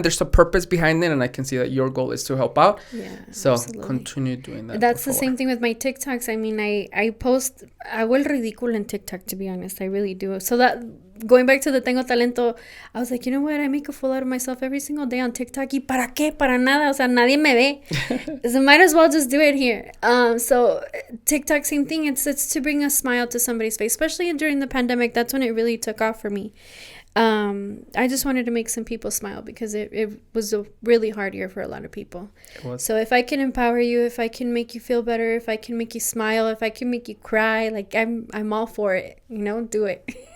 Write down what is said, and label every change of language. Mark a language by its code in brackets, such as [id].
[en] There's a purpose behind it, and I can see that your goal is to help out. Yeah, so absolutely. Continue doing that. That's the same thing with my TikToks. I mean, I post, I will ridículo in TikTok, to be honest. I really do. So that, going back to the Tengo Talento, I was like, you know what? I make a fool out of myself every single day on TikTok. [es] ¿Y para qué? Para nada. O sea, nadie me ve. [en] So might as well just do it here. So TikTok, same thing. It's to bring a smile to somebody's face, especially during the pandemic. That's when it really took off for me. I just wanted to make some people smile because it was a really hard year for a lot of people. So if I can empower you, if I can make you feel better, if I can make you smile, if I can make you cry, like I'm all for it, do it.